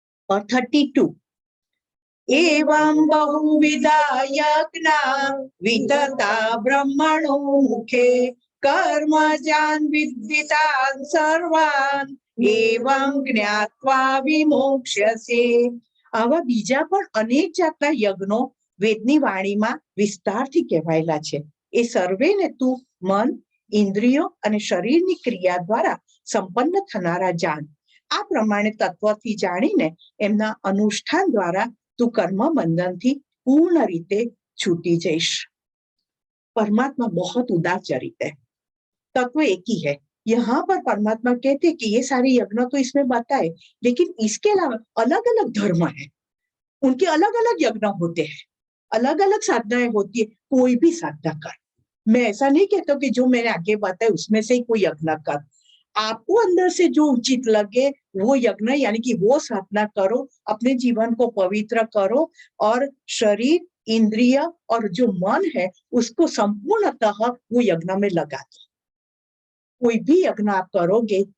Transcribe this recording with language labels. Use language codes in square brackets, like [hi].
[sa] और 32, एवं बहुविधा यज्ञा वितता ब्रह्मणो मुखे कर्मजान विद्वितान सर्वान एवं ज्ञात्वा विमोक्ष्यसे। [gu] આવા બીજા પણ અનેક જાતના યજ્ઞો વેદની વાણીમાં વિસ્તારથી કહેવાયેલા છે। એ સર્વેને તું મન, ઇન્દ્રિયો અને શરીરની ક્રિયા દ્વારા સંપન્ન થનારા જાણ। આ પ્રમાણે તત્વથી જાણીને એમના અનુષ્ઠાન દ્વારા તું કર્મ બંધનથી પૂર્ણ રીતે છૂટી જઈશ। [hi] परमात्मा बहुत उदार चरित है, तत्व एक ही है। यहाँ पर परमात्मा कहते हैं कि ये सारे यज्ञ तो इसमें बताए, लेकिन इसके अलावा अलग अलग धर्म है, उनके अलग अलग यज्ञ होते हैं, अलग अलग साधनाएं होती है। कोई भी साधना कर, मैं ऐसा नहीं कहता कि जो मैंने आगे बताया उसमें से ही कोई यज्ञ कर, आपको अंदर से जो उचित लगे वो यज्ञ यानी कि वो साधना करो, अपने जीवन को पवित्र करो और शरीर, इंद्रिय और जो मन है उसको संपूर्णतः वो यज्ञ में लगा दो। कोई भी यज्ञ आप करोगे